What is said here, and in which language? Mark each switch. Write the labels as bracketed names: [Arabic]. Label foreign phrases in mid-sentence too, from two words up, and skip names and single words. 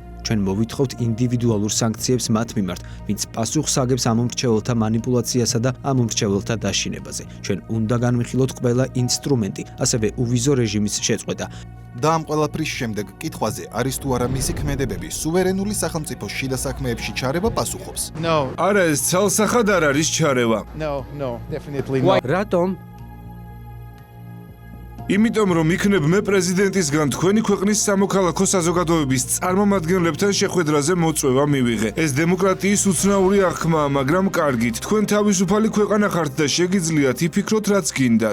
[Georgian] ჩვენ მოვითხოვთ ინდივიდუალურ სანქციებს მათ მიმართ, ვინც პასუხს აგებს ამ მრჩეველთა манипуляციასა და ამ მრჩეველთა დაშინებაზე. ჩვენ უნდა განვიხილოთ ყველა ინსტრუმენტი, ასევე უვიზო რეჟიმის შეწყვეტა. და ამ ყველაფრის შემდეგ კითხვაზე არის თუ არა მისი ქმედებები სუვერენული სახელმწიფოს შიდა საქმეებში ჩარევა პასუხობს. [English] No, [Georgian] არა, ეს ცალსახად არ არის ჩარევა. [English] no, definitely not. [Georgian] რატომ? იმიტომ რომ იქნებ მე პრეზიდენტისგან თქვენი ქვეყნის სამოქალაქო საზოგადოების წარმომადგენლებთან შეხვედრაზე მოწვევა მივიღე. ეს დემოკრატიის უცნაური აღქმაა, მაგრამ კარგით, თქვენ თავისუფალი ქვეყანა ხართ და შეგიძლიათ იფიქროთ რაც გინდათ.